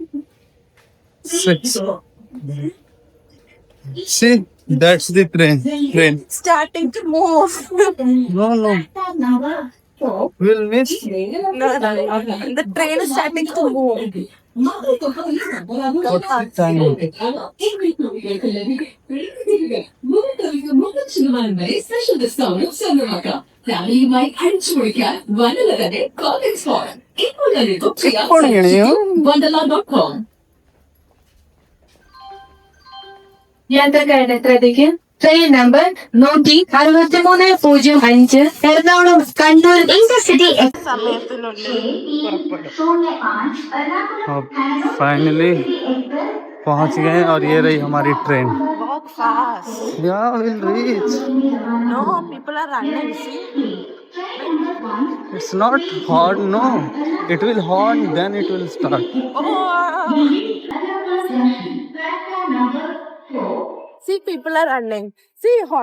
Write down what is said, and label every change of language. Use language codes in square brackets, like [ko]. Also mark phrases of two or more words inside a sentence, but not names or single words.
[en] 6. See, that's the train. Starting to move. No. We'll miss. No. The train is starting to move. What's the time? special discount [ml] സ്വന്തമാക്കാം. ഫാമിലിയുമായി അടിച്ചുപൊളിക്കാൻ വണ്ടർല തന്നെ [en] calling spot. [ml] ഇപ്പോൾ തന്നെ ബുക്ക് ചെയ്യാം. wonderla.com. യാത്രക്കാരുടെ ശ്രദ്ധയ്ക്ക് [en] train number [ml] 16305 എറണാകുളം കണ്ണൂർ ഇന്റർസിറ്റി [hi] अब फाइनली पहुंच गए और ये रही हमारी ट्रेन। [en] Walk fast. Yeah, we'll reach. No, people are running. See? It's not hard, no. It will horn, then it will start. Oh. See, people are running. See, horn.